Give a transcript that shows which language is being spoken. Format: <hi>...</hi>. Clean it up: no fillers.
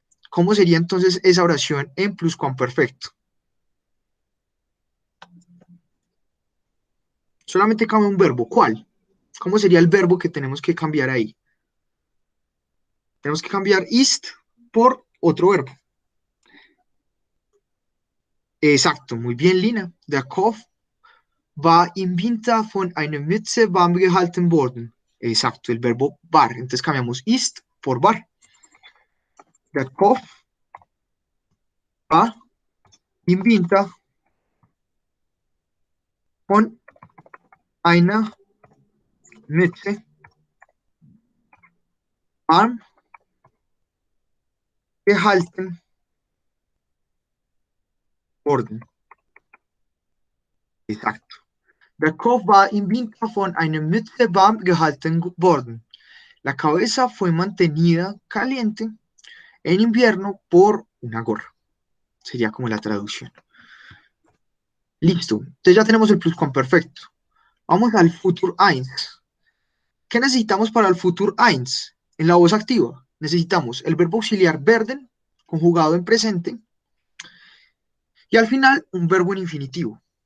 <es>¿Cómo sería entonces esa oración en pluscuamperfecto? Solamente cambia un verbo. ¿Cuál? ¿Cómo sería el verbo que tenemos que cambiar ahí? Tenemos que cambiar ist por otro verbo. Exacto, muy bien, Lina.</es> <de>Der Kopf war im Winter von einer Mütze warm gehalten worden.</de> <es>Exacto, el verbo war. Entonces cambiamos ist por war.</es> <de>Der Kopf war im Winter von einer Mütze warm gehalten worden. Exacto. Der Kopf war im Winter von einer Mütze warm gehalten worden.</de> <es>La cabeza fue mantenida caliente en invierno por una gorra. Sería como la traducción. Listo. Entonces ya tenemos el pluscuamperfecto. Vamos al Futur 1. ¿Qué necesitamos para el Futur 1? En la voz activa necesitamos el verbo auxiliar werden, conjugado en presente, y al final un verbo en infinitivo.</es>